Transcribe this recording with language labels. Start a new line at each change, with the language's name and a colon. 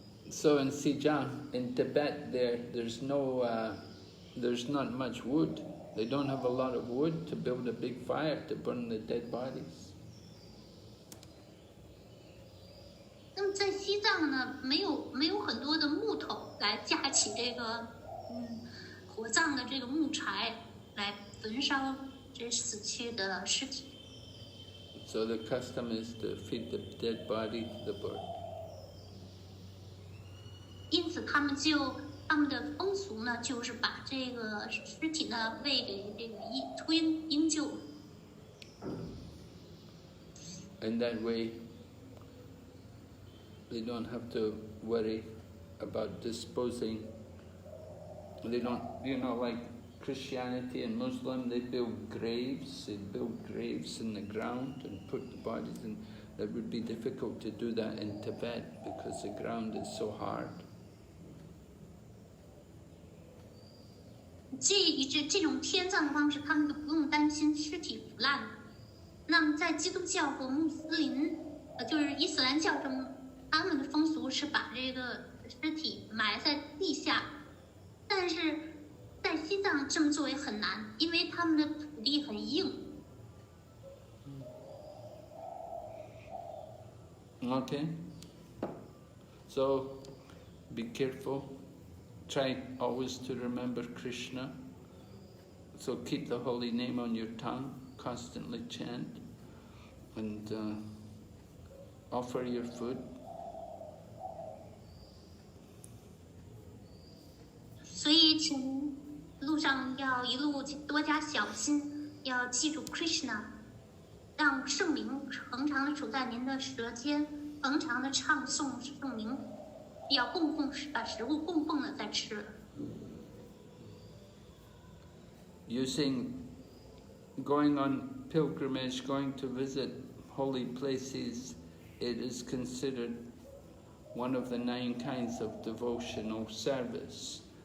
English: So in Xinjiang, in Tibet, there's not much wood. They don't have a lot of wood to build a big fire to burn the dead bodies.
Chinese: 那么在西藏呢，没有很多的木头来架起这个火葬的这个木柴来焚烧这死去的尸体。
English: So the custom is to feed the dead body to the bird.
Chinese: 因此他们的风俗呢，就是把这个尸体呢喂给这个鹰鹫。
English: In that way, they don't have to worry about disposing. They don't, like Christianity and Muslim, they build graves. They build graves in the ground and put the bodies in. It would be difficult to do that in Tibet because the ground is so hard.
Chinese: 这种天葬的方式，他们就不用担心尸体腐烂。那么在基督教和穆斯林，就是伊斯兰教中，他们的风俗是把这个尸体埋在地下，但是在西藏这么做也很难，因为他们的土地很硬。
English: Okay. So, be careful. Try always to remember Krishna. So keep the holy name on your tongue, constantly chant, and offer your food.
Chinese: 所以，请路上要一路多加小心，要记住 Krishna， 让圣名恒常的处在您的舌尖，恒常的唱诵圣名，要供奉，把食物供奉了再吃。
English: Going on pilgrimage, going to visit holy places, it is considered one of the 9 kinds of devotional service.